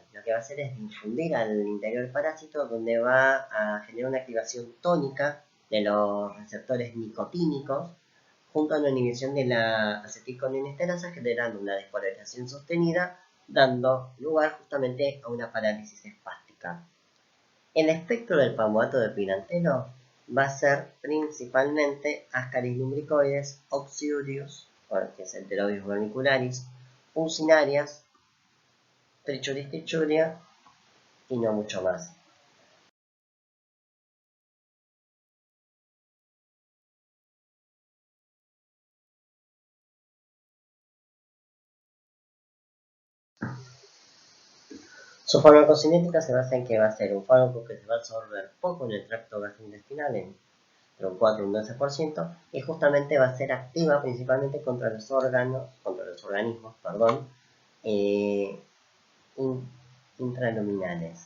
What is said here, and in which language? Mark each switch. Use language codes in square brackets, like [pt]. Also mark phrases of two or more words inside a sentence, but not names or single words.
[es] Lo que va a hacer es difundir al interior del parásito, donde va a generar una activación tónica de los receptores nicotínicos, junto a una inhibición de la acetilcolinesterasa, generando una despolarización sostenida, dando lugar justamente a una parálisis espástica. El espectro del pamboato de piranteno va a ser principalmente Ascaris lumbricoides, Oxyurius, que es Enterobius vermicularis, Fusinarias, Trichuris trichuria y no mucho más. Su farmacocinética se basa en que va a ser un fármaco que se va a absorber poco en el tracto gastrointestinal, entre un 4 y un 12%, y justamente va a ser activa principalmente contra los los organismos, perdón, intraluminales.